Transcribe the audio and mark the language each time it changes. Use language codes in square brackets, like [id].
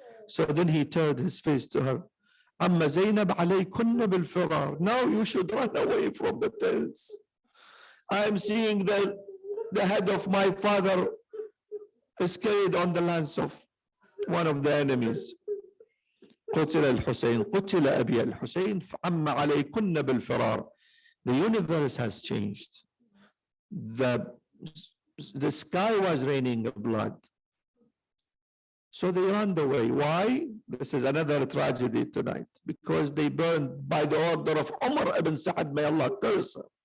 [en] So then he turned his face to her. [ar] Amma Zainab alaykunna bil firar. [en] Now you should run away from the tents. I am seeing the head of my father is carried on the lance of one of the enemies. [ar] قتل الحسين قتل أبي الحسين فعم عليكن بالفرار. [en] The universe has changed. The sky was raining blood. So they ran away. Why? This is another tragedy tonight. Because they burned by the order of Umar ibn Sa'ad, may Allah curse him.